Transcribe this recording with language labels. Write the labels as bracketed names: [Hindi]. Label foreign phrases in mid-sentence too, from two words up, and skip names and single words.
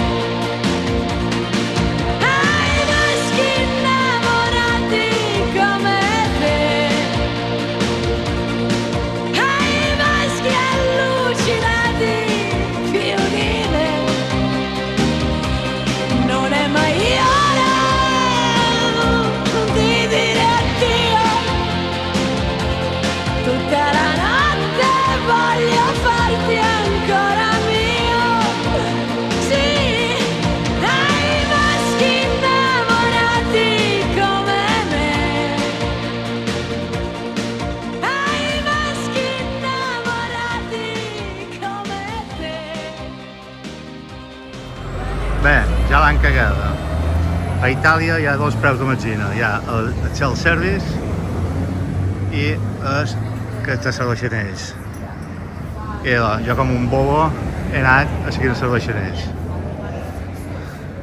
[Italian] Ai maschi innamorati come te, ai maschi allucinati più di me, non è mai ora di dire addio, tutta la notte voglio farti ancora mio. Sì, ai maschi innamorati come me, ai maschi innamorati come te. [Catalan] Bé, ja l'han cagada. A Itàlia hi ha dos preus de metzina. Hi ha el self-service i el que te serveixen ells. I jo com un bobo he anat a seguir els serveixen ells. Falta novatos.